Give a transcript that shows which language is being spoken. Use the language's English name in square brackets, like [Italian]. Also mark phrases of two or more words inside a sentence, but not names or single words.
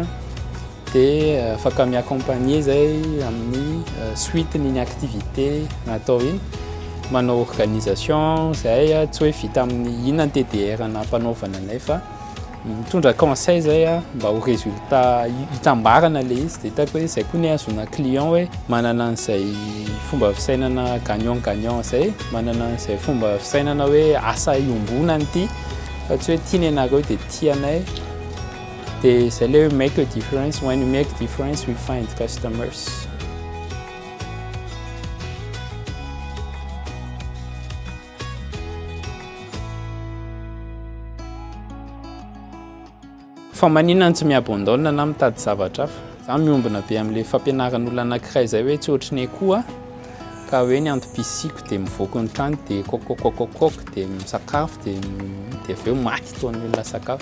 [Malagasy] dia afaka miaccompagner zay amin'ny suite ny activité natao iny, manao organisation zay tsy hoe vita amin'ny inona ny TDR na mpanaovana anay fa mitondra conseil zay mba ho résultat hitambarana le izy. Dia hitako hoe izay koa ny azona client hoe manana an'izay fomba fisainana gagnant zay, manana an'izay fomba fisainana hoe asa iombonany ity fa tsy hoe tiany ianareo dia tianay. [French] C'est le [English] make a difference. When you make a difference, we find customers. [Malagasy] Fa maninona tsy miabandona na mitady zavatra hafa. Za miombona be amin'le fampianaran'olona anankiray zay hoe tsy ohatry ny akoho ka hoe ny antom-pisiko dia mivoaka ny trano dia kokokokokok dia misakafo dia avy eo maty toan'ny olona sakafo.